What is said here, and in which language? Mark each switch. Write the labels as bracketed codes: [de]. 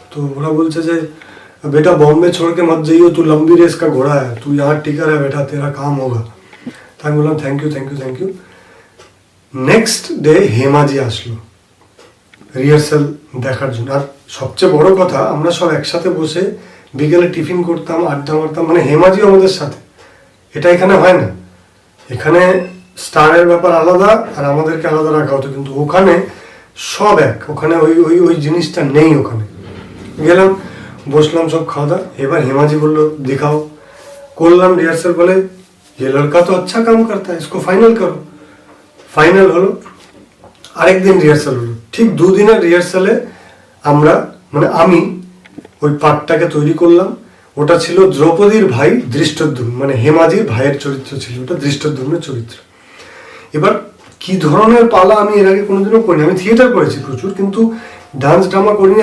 [bn] তো ওরা বলছে যে [hi] बेटा बॉम्बे छोड़ के मत जाइयो, तू लंबी रेस का घोड़ा है, तू यहाँ टिका रहा बेटा, तेरा काम होगा। [bn] তাই বললাম thank you thank you thank you. Next day হেমাজি আসলো রিহার্সাল দেখার জন্য। আর সবচেয়ে বড় কথা, আমরা সব একসাথে বসে বিকেলে টিফিন করতাম, আড্ডা মারতাম, মানে হেমাজিও আমাদের সাথে। এটা এখানে হয় না, এখানে স্টারের ব্যাপার আলাদা আর আমাদেরকে আলাদা রাখা হতো, কিন্তু ওখানে সব এক, ওখানে ওই ওই ওই জিনিসটা নেই। ওখানে গেলাম, বসলাম, সব খাওয়া দাওয়া। এবার হেমাজি বললো দেখাও, করলাম রিহার্সাল। বলে [hi] ये लड़का तो अच्छा काम करता है, इसको फाइनल करो। [bn] ফাইনাল হলো, আরেকদিন রিহার্সাল হলো। ঠিক 2 দিনের রিহার্সালে আমরা মানে আমি ওই পার্টটাকে তৈরি করলাম। ওটা ছিল দ্রৌপদীর ভাই দৃষ্টদ্যুম্ন, মানে হেমাজির ভাইয়ের চরিত্র ছিল ওটা, দৃষ্টদ্যুম্নের চরিত্র। এবার কি ধরনের পালা আমি এর আগে কোনোদিনও করিনি। আমি থিয়েটার করেছি প্রচুর, কিন্তু ডান্স ড্রামা করিনি।